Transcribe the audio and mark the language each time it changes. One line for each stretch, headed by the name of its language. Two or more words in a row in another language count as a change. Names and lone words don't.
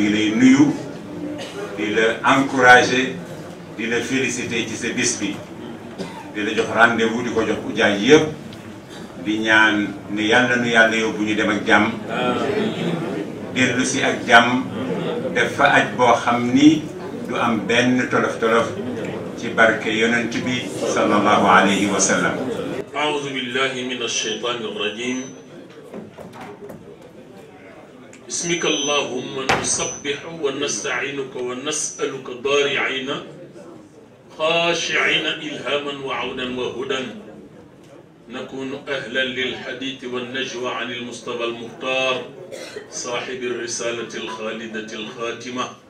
Wolof: ngi lay nuyu di la encourager di la féliciter ci sa bis bi di la jox rendez-vous di ko jox ujaay yëpp di ñaan ne yàlla nu yàlla yóbbu ñu dem ak jàmm dellu si ak jàmm def fa aj boo xam ni du am benn tolof-tolof ci barke yonent bi
Arabic: صلى الله عليه وسلم. أعوذ بالله من الشيطان الرجيم بسمك اللهم نسبح ونستعينك ونسألك ضارعين خاشعين إلهاما وعونا وهدى نكون أهلا للحديث والنجوى عن المصطفى المختار صاحب الرسالة الخالدة الخاتمة